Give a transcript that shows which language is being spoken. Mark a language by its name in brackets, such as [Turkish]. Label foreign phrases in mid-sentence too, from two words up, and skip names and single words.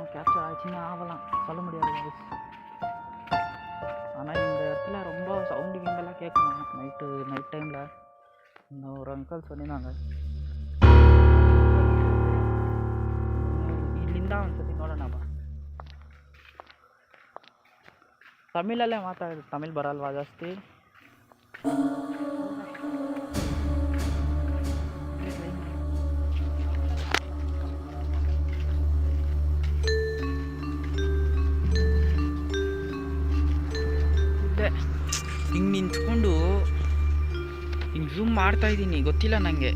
[Tamil] கேப்சர் ஆச்சுன்னா ஆகலாம், சொல்ல முடியாது. ஆனால் இந்த இடத்துல ரொம்ப சவுண்டு கிங்கெல்லாம் கேட்கணும் நைட் டைமில். இந்த ஒரு அங்கிள் சொல்லியிருந்தாங்க [Kannada] ಇಲ್ಲಿಂದ ಒಂದ್ಸತಿ ನೋಡೋಣ ಬಾ. ತಮಿಳಲ್ಲೇ ಮಾತಾಡೋದು, ತಮಿಳ್ ಬರಲ್ವಾ ಜಾಸ್ತಿ? ಹಿಂಗೆ ನಿಂತ್ಕೊಂಡು ಹಿಂಗೆ ಝೂಮ್ ಮಾಡ್ತಾಯಿದ್ದೀನಿ, ಗೊತ್ತಿಲ್ಲ ನನಗೆ.